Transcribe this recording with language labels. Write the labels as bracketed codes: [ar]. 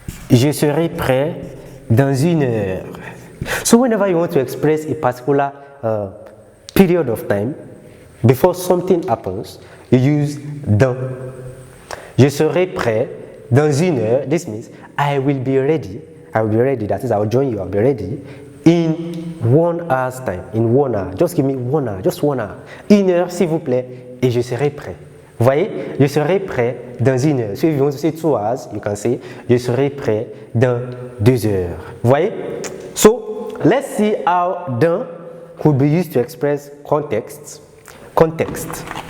[fr] Je serai prêt dans 1 heure. [en] So whenever you want to express a particular period of time before something happens, you use dans. [fr] Je serai prêt dans 1 heure. [en] This means I will be ready. I will be ready. That is, I will join you. I will be ready in 1 hour's time. In 1 hour. Just give me 1 hour. Just 1 hour. [fr] 1 heure, s'il vous plaît, et je serai prêt. Vous voyez, je serai prêt dans 1 heure. [en] So if you want to say 2 hours, you can say [fr] je serai prêt dans 2 heures. Vous voyez? [en] So let's see how dans could be used to express context. Context.